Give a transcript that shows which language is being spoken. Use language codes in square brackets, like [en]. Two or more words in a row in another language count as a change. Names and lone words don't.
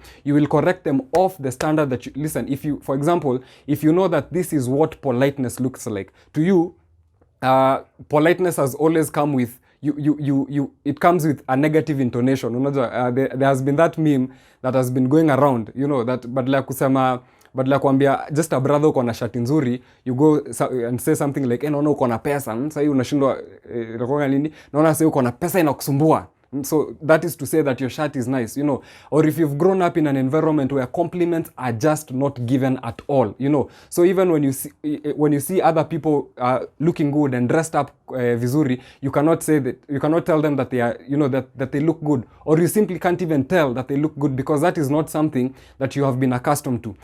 [en] You will correct them off the standard that listen, if you, for example, if you know that this is what politeness looks like to you, politeness has always come with it comes with a negative intonation. There has been that meme that has been going around, that [sw] badala ya kuambia [en] just a brother [sw] uko na shati nzuri, [en] you go and say something like [sw] naona uko na pesa, sasa hii unashindwa inakuwa nini, naona sasa uko na pesa inakusumbua. [en] So that is to say that your shirt is nice, or if you've grown up in an environment where compliments are just not given at all, So even when you see other people looking good and dressed up vizuri, you cannot tell them that they are, that they look good, or you simply can't even tell that they look good, because that is not something that you have been accustomed to.